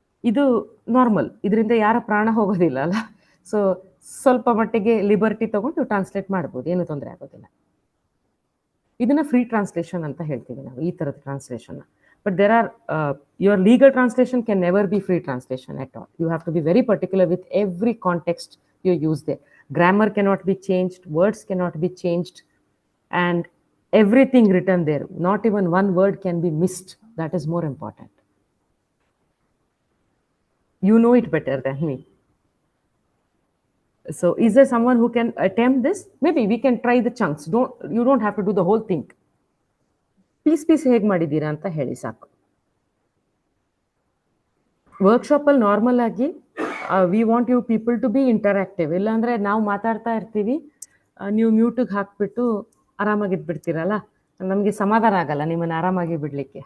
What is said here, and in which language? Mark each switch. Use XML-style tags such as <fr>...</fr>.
<kn>ಇದು ನಾರ್ಮಲ್, ಇದರಿಂದ ಯಾರ ಪ್ರಾಣ ಹೋಗೋದಿಲ್ಲ ಅಲ್ಲ. ಸೊ ಸ್ವಲ್ಪ ಮಟ್ಟಿಗೆ ಲಿಬರ್ಟಿ ತೊಗೊಂಡು ಟ್ರಾನ್ಸ್ಲೇಟ್ ಮಾಡ್ಬೋದು, ಏನೂ ತೊಂದರೆ ಆಗೋದಿಲ್ಲ. ಇದನ್ನು ಫ್ರೀ ಟ್ರಾನ್ಸ್ಲೇಷನ್ ಅಂತ ಹೇಳ್ತೀವಿ ನಾವು, ಈ ಥರದ ಟ್ರಾನ್ಸ್ಲೇಷನ್ನ.</kn> <en>But there are your legal translation can never be free translation at all. You have to be very particular with every context you use they. Grammar cannot be changed, words cannot be changed, and everything written there, not even one word can be missed. That is more important. You know it better than me. So is there someone who can attempt this? Maybe we can try the chunks. You don't have to do the whole thing.</en> <kn>Piece ಹೇಗೆ ಮಾಡಿದ್ದೀರಾ ಅಂತ ಹೇಳಿ ಸಾಕು. ವರ್ಕ್ಶಾಪಲ್ಲಿ normal ಆಗಿ</kn> <en>We want you people to be interactive.</en> <kn>ಇಲ್ಲಾಂದರೆ ನಾವು ಮಾತಾಡ್ತಾ ಇರ್ತೀವಿ, ನೀವು ಮ್ಯೂಟಿಗೆ ಹಾಕ್ಬಿಟ್ಟು ಆರಾಮಾಗಿದ್ಬಿಡ್ತೀರಲ್ಲ, ನಮಗೆ ಸಮಾಧಾನ ಆಗಲ್ಲ ನಿಮ್ಮನ್ನು ಆರಾಮಾಗಿ ಬಿಡಲಿಕ್ಕೆ.</kn>